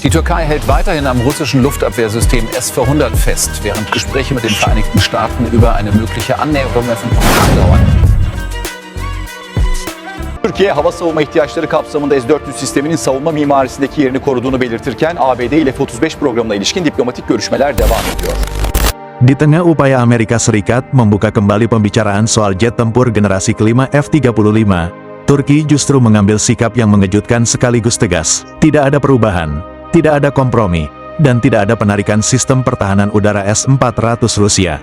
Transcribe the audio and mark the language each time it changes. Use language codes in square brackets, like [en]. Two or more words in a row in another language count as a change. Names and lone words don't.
[de] Die Türkei hält weiterhin am russischen Luftabwehrsystem S-400 fest, während Gespräche mit den Vereinigten Staaten über eine mögliche Annäherung andauern. [tr] Türkiye hava savunma ihtiyaçları kapsamında S-400 sisteminin savunma mimarisindeki yerini koruduğunu belirtirken ABD ile F-35 programına ilişkin diplomatik görüşmeler devam ediyor. [id] Di tengah upaya Amerika Serikat membuka kembali pembicaraan soal jet tempur generasi kelima F-35, Turki justru mengambil sikap yang mengejutkan sekaligus tegas. Tidak ada perubahan, tidak ada kompromi, dan tidak ada penarikan sistem pertahanan udara S-400 Rusia.